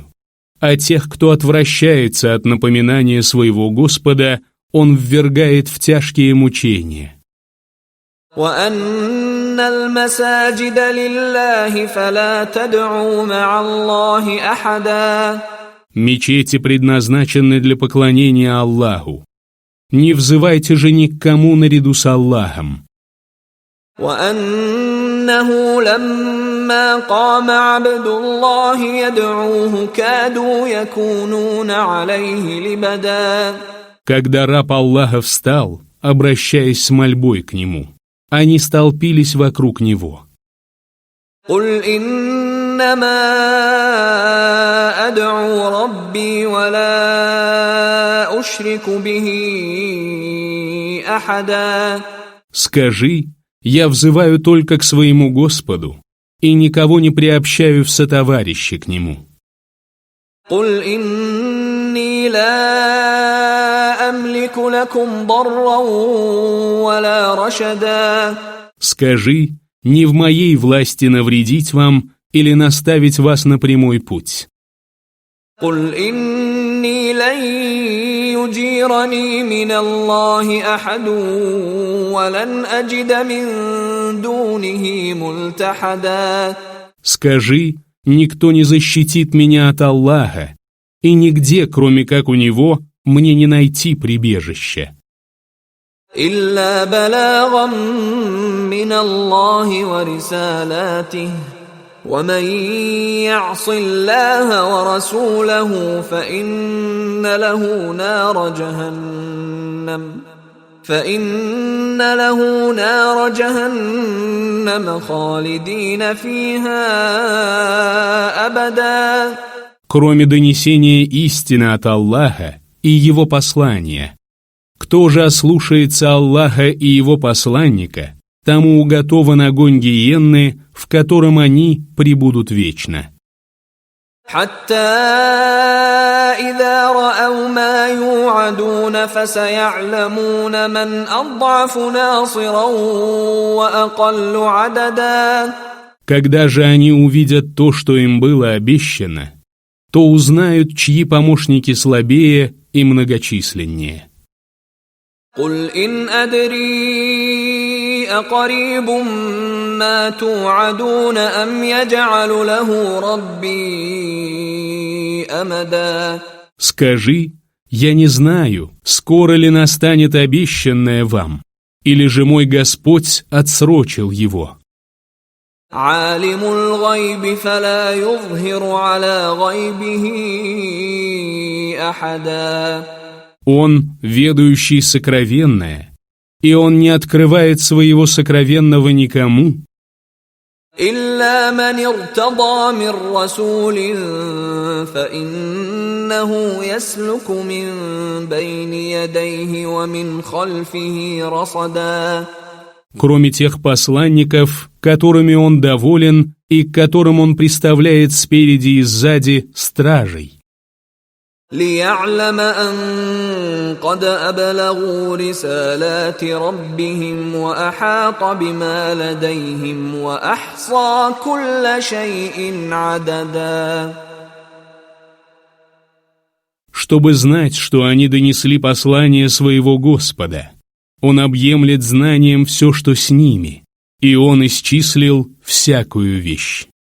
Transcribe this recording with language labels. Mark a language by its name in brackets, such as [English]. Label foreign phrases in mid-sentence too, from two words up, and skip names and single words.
[Russian] А тех, кто отвращается от напоминания своего Господа, Он ввергает в тяжкие мучения. [Arabic] وأن المساجد لله فلا تدعوا مع الله أحدا. [Russian] Мечети предназначены для поклонения Аллаху. Не взывайте же ни к кому наряду с Аллахом. [Arabic] وأنه لما قام عبد الله يدعوه كادوا يكونون عليه لبدا. [Russian] Когда раб Аллаха встал, обращаясь с мольбой к нему, они столпились вокруг него. [Arabic] قل إنما أدعو ربي ولا أشرك به أحدا. [Russian] Скажи, я взываю только к своему Господу и никого не приобщаю в сотоварищи к Нему. [Arabic] قل إني لا أملك لكم ضرا ولا رشدا. [Russian] Скажи, не в моей власти навредить вам или наставить вас на прямой путь. [Arabic] قل إني لن يجيرني من الله أحد ولن أجد من دونه ملتحدا. [Russian] Скажи, никто не защитит меня от Аллаха, и нигде, кроме как у Него, мне не найти прибежища. [Arabic] إلا بلاغا من الله ورسالاته ومن يعص الله ورسوله فإن له نار جهنم خالدين فيها أبدا. [Russian] Кроме донесения истины от Аллаха и Его послания, кто же ослушается Аллаха и Его посланника, тому уготован огонь гиенны, в котором они пребудут вечно. [Arabic] حتى إذا رأوا ما يوعدون فسيعلمون من أضعف ناصرا وأقل عددا. [Russian] Когда же они увидят то, что им было обещано, то узнают, чьи помощники слабее и многочисленнее. [Arabic] قل إن أدري أقريب ما توعدون أم يجعل له ربي أمدا. [Russian] Скажи, я не знаю, скоро ли настанет обещанное вам, или же мой Господь отсрочил его. [Arabic] عالم الغيب فلا يظهر على غيبه أحدا. [Russian] Он, ведающий сокровенное, и Он не открывает своего сокровенного никому. [Arabic] إلا من ارتضى من رسول فإنه يسلك من بين يديه ومن خلفه رصدا. [Russian] Кроме тех посланников, которыми Он доволен и к которым Он приставляет спереди и сзади стражей. [Arabic] ليعلم أن قد أبلغوا رسالات ربهم وأحاط بما لديهم وأحصى كل شيء عددا. [Russian] Чтобы знать, что они донесли послание своего Господа, Он объемлет знанием все, что с ними, и Он исчислил всякую вещь.